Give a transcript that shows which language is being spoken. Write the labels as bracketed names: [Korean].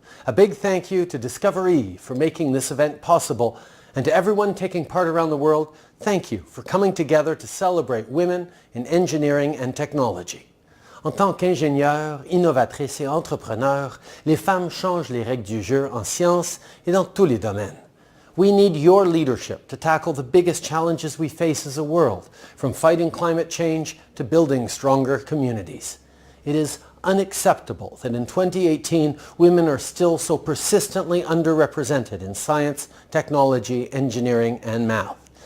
[English] A big thank you to Discovery for making this event possible, and to everyone taking part around the world, thank you for coming together to celebrate women in engineering and technology. [French] En tant qu'ingénieurs, innovatrices et entrepreneurs, les femmes changent les règles du jeu en sciences et dans tous les domaines. [English] We need your leadership to tackle the biggest challenges we face as a world, from fighting climate change to building stronger communities. It is unacceptable that in 2018, women are still so persistently underrepresented in science, technology, engineering, and math.